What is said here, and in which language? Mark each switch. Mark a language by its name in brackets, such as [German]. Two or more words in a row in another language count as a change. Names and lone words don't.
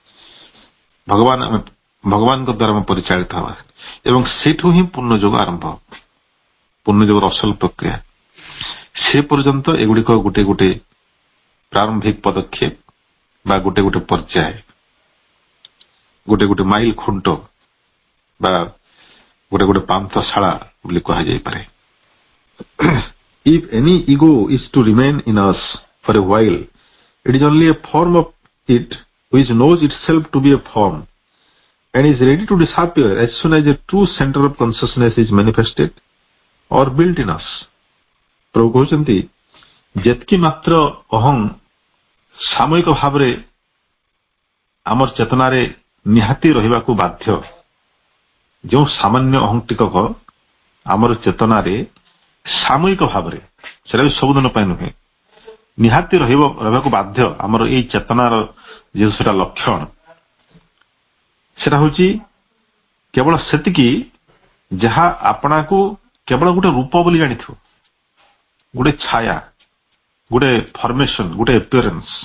[Odia] ଭଗବାନଙ୍କ ଦ୍ୱାରା ଆମେ ପରିଚାଳିତ ହେବା ଏବଂ ସେଇଠୁ ହିଁ ପୂର୍ଣ୍ଣ ଯୋଗ ଆରମ୍ଭ ହେବ, ପୂର୍ଣ୍ଣ ଯୋଗର ଅସଲ ପ୍ରକ୍ରିୟା। ସେ ପର୍ଯ୍ୟନ୍ତ ଏଗୁଡିକ ଗୋଟେ ଗୋଟେ ପ୍ରାରମ୍ଭିକ ପଦକ୍ଷେପ ବା ଗୋଟେ ଗୋଟେ ପର୍ଯ୍ୟାୟ, ଗୋଟେ ଗୋଟେ ମାଇଲ ଖୁଣ୍ଟ ବା ଗୋଟେ ଗୋଟେ ପାନ୍ଥଶାଳା ବୋଲି କୁହାଯାଇପାରେ। [English] If any ego is to remain in us for a while, it is only a form of it which knows itself to be a form and is ready to disappear as soon as a true center of consciousness is manifested or built in us. [Odia] ପ୍ରଭୁ କହୁଛନ୍ତି ଯେତିକି ମାତ୍ର ଅହଂ ସାମୟିକ ଭାବରେ ଆମର ଚେତନାରେ ନିହାତି ରହିବାକୁ ବାଧ୍ୟ, ଯେଉଁ ସାମାନ୍ୟ ଅହଂ ଟିକକ ଆମର ଚେତନାରେ ସାମୟିକ ଭାବରେ, ସେଟା ବି ସବୁଦିନ ପାଇଁ ନୁହେଁ, ନିହାତି ରହିବାକୁ ବାଧ୍ୟ ଆମର ଏଇ ଚେତନାର ଯେଉଁ ସେଟା ଲକ୍ଷଣ, ସେଟା ହଉଛି କେବଳ ସେତିକି ଯାହା ଆପଣାକୁ କେବଳ ଗୋଟେ ରୂପ ବୋଲି ଜାଣିଥିବ, ଗୋଟେ ଛାୟା, ଗୋଟେ ଫର୍ମେସନ, ଗୋଟେ ଏପିୟରେନ୍ସ।